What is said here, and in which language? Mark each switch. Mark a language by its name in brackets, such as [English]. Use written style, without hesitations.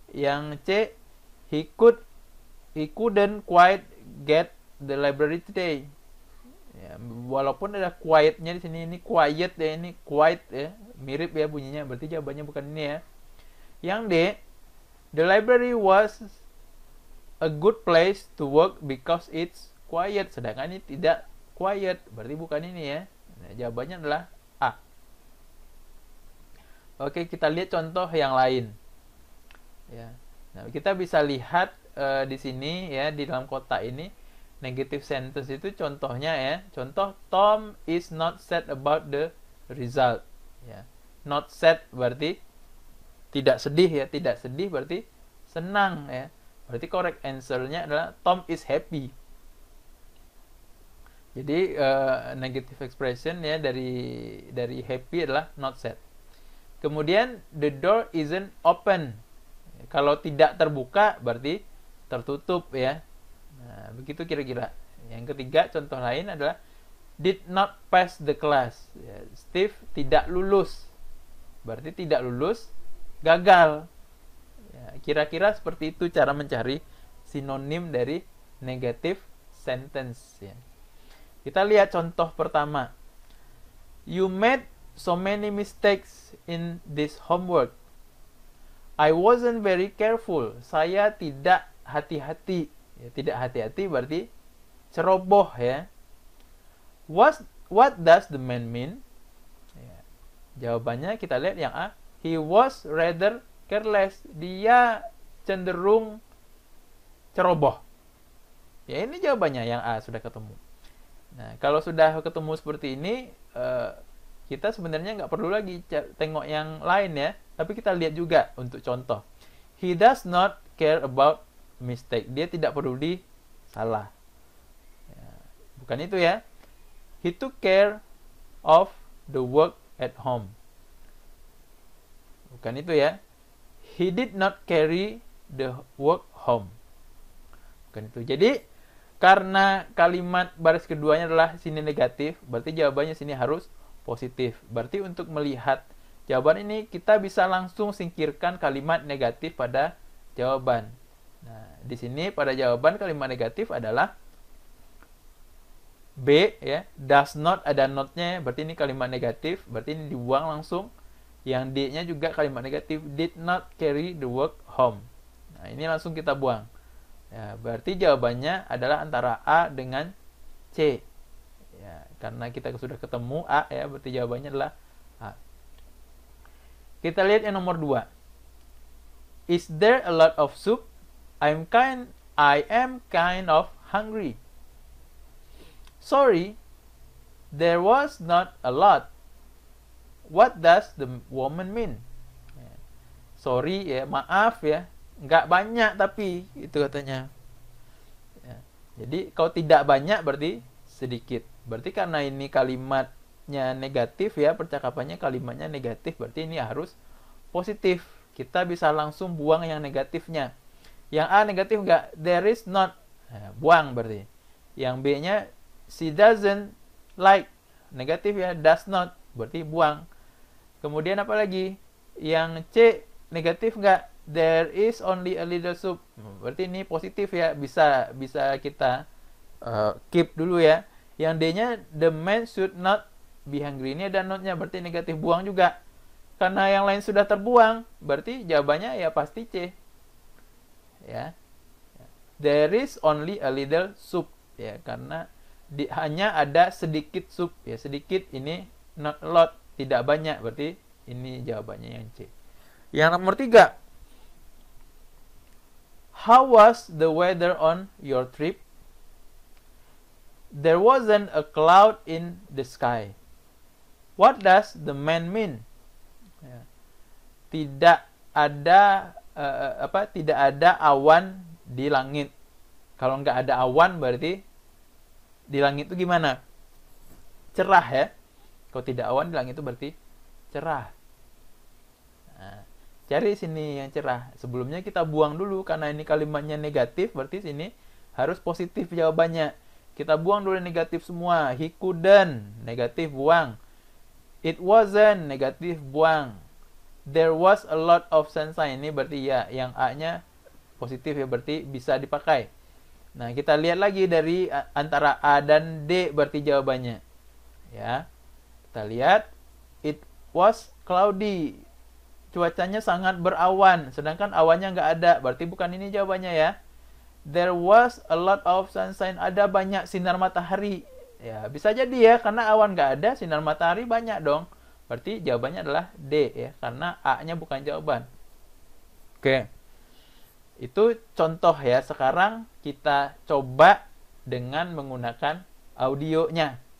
[Indonesian] Yang C, [English] he couldn't quite get the library today. [Indonesian] Ya, walaupun ada quietnya di sini, ini quiet ya, ini quiet ya, mirip ya bunyinya, berarti jawabannya bukan ini ya. Yang D, [English] the library was a good place to work because it's quiet, [Indonesian] sedangkan ini tidak quiet, berarti bukan ini ya. Nah, jawabannya adalah A. Oke, kita lihat contoh yang lain. Ya, nah kita bisa lihat di sini ya, di dalam kotak ini. [English] Negative sentence [Indonesian] itu contohnya ya. Contoh, [English] Tom is not sad about the result. [Indonesian] Ya. Not sad berarti tidak sedih ya. Tidak sedih berarti senang ya. Berarti [English] correct answer-nya [Indonesian] adalah [English] Tom is happy. [Indonesian] Jadi [English] negative expression [Indonesian] ya dari happy adalah not sad. Kemudian [English] the door isn't open. [Indonesian] Kalau tidak terbuka berarti tertutup ya. Nah, begitu kira-kira. Yang ketiga, contoh lain adalah [English] did not pass the class. [Indonesian] Ya, Steve tidak lulus. Berarti tidak lulus, gagal. Ya, kira-kira seperti itu cara mencari sinonim dari [English] negative sentence. [Indonesian] Ya. Kita lihat contoh pertama. [English] You made so many mistakes in this homework. I wasn't very careful. [Indonesian] Saya tidak hati-hati. Ya, tidak hati-hati berarti ceroboh ya. [English] What does the man mean? [Indonesian] Ya, jawabannya kita lihat yang A. [English] He was rather careless. [Indonesian] Dia cenderung ceroboh. Ya, ini jawabannya yang A sudah ketemu. Nah, kalau sudah ketemu seperti ini, kita sebenarnya nggak perlu lagi tengok yang lain ya. Tapi kita lihat juga untuk contoh. [English] He does not care about mistake. [Indonesian] Dia tidak peduli salah. Ya, bukan itu ya. [English] He took care of the work at home. [Indonesian] Bukan itu ya. [English] He did not carry the work home. [Indonesian] Bukan itu. Jadi karena kalimat baris keduanya adalah sini negatif, berarti jawabannya sini harus positif. Berarti untuk melihat jawaban ini kita bisa langsung singkirkan kalimat negatif pada jawaban. Nah, di sini pada jawaban kalimat negatif adalah B ya, [English] does not [Indonesian] ada not-nya, berarti ini kalimat negatif, berarti ini dibuang langsung. Yang D-nya juga kalimat negatif, [English] did not carry the work home. [Indonesian] Nah, ini langsung kita buang. Ya, berarti jawabannya adalah antara A dengan C. Ya, karena kita sudah ketemu A ya, berarti jawabannya adalah A. Kita lihat yang nomor 2. [English] Is there a lot of soup? I am kind of hungry. Sorry, there was not a lot. What does the woman mean? Sorry [Indonesian] ya, maaf ya, nggak banyak tapi itu katanya. Ya, jadi kalau tidak banyak berarti sedikit. Berarti karena ini kalimatnya negatif ya, percakapannya kalimatnya negatif, berarti ini harus positif. Kita bisa langsung buang yang negatifnya. Yang A negatif nggak, [English] there is not, [Indonesian] nah, buang berarti. Yang B-nya [English] she doesn't like, [Indonesian] negatif ya, [English] does not, [Indonesian] berarti buang. Kemudian apa lagi? Yang C negatif nggak, [English] there is only a little soup, [Indonesian] berarti ini positif ya, bisa kita keep dulu ya. Yang D-nya [English] the man should not be hungry, [Indonesian] ini ada not-nya, berarti negatif, buang juga. Karena yang lain sudah terbuang, berarti jawabannya ya pasti C. Ya. [English] There is only a little soup, [Indonesian] ya, karena hanya ada sedikit sup ya, sedikit, ini [English] not a lot, [Indonesian] tidak banyak, berarti ini jawabannya yang C. Yang nomor 3, [English] how was the weather on your trip? There wasn't a cloud in the sky. What does the man mean? Ya. [Indonesian] Tidak ada tidak ada awan di langit. Kalau nggak ada awan berarti di langit itu gimana? Cerah ya. Kalau tidak awan di langit itu berarti cerah. Nah, cari sini yang cerah. Sebelumnya kita buang dulu karena ini kalimatnya negatif, berarti sini harus positif jawabannya. Kita buang dulu negatif semua. [English] He couldn't, [Indonesian] negatif, buang. [English] It wasn't, [Indonesian] negatif, buang. [English] There was a lot of sunshine, [Indonesian] ini berarti ya, yang A-nya positif ya, berarti bisa dipakai. Nah, kita lihat lagi dari antara A dan D berarti jawabannya. Ya. Kita lihat, [English] it was cloudy. [Indonesian] Cuacanya sangat berawan, sedangkan awannya nggak ada, berarti bukan ini jawabannya ya. [English] There was a lot of sunshine, [Indonesian] ada banyak sinar matahari. Ya, bisa jadi ya, karena awan nggak ada, sinar matahari banyak dong. Berarti jawabannya adalah D ya, karena A-nya bukan jawaban. Oke. Itu contoh ya. Sekarang kita coba dengan menggunakan audionya.